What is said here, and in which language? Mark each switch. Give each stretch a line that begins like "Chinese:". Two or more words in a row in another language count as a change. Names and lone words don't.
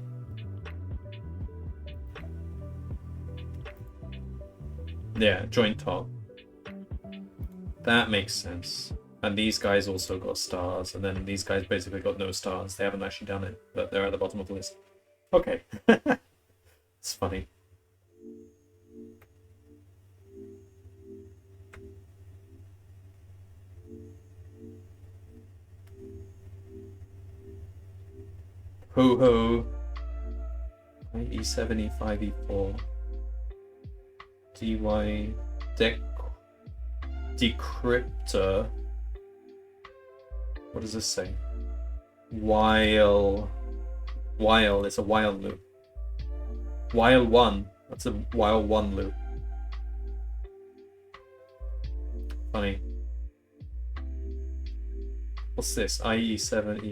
English: Yeah, joint top. That makes sense. And these guys also got stars, and then these guys basically got no stars. They haven't actually done it, but they're at the bottom of the list. Okay. It's funny. Ho ho. E7, E5, E4. DY decryptor. What does this say? While it's a while loop. While 1. That's a while 1 loop. Funny. What's this? IE7E.